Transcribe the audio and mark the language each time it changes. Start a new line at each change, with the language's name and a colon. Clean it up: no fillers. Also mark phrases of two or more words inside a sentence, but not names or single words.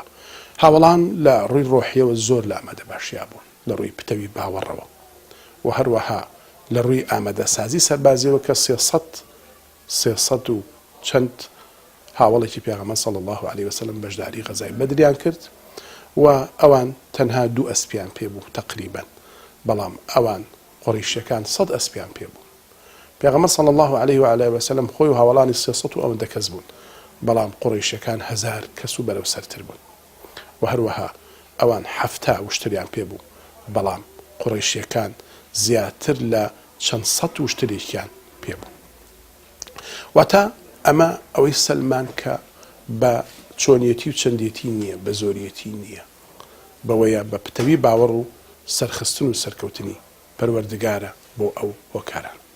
Central Kurdish: هاوڵان لە ڕووی ڕۆحیەوە زۆر لە ئامادە باشیا بوون لە ڕووی پتەوی باوەڕەوە و هەروەها لە ڕووی ئامادە سازی سەربازیەوە کە 300 و چەند هاوڵێکی پێغەمبەر
Arabic: صلی الله عليه وسلم
Central Kurdish: بەشداری غەزای بەدریان کرد و ئەوان تەنها 2 ئەسپیان پێبوو تقریبا، بەڵام ئەوان قوڕیشیەکان 100 ئەسپیان پێبوو. پێغەمبەر
Arabic: صلی الله عليه وعلى وسلم
Central Kurdish: خۆی و هاوڵانی 300 و ئەوەندە کەس بوون، بەڵام قوڕیشیەکان 1000 کەس و بەرەو سەرتر بوون و هەروەها ئەوان 70 وشتریان پێبوو، بەڵام قوڕیشیەکان زیاتر لە چەند 100 وشترێکیان پێبوو. واتە ئەمە ئەوەی سەلمان کە بە چۆنیەتی و چەندێتی نییە، بە زۆریەتی نییە، بەوەیە بە پتەوی باوەڕ و سەرخستن و سەرکەوتنی پەروەردگارە بۆ ئەو هۆکاران.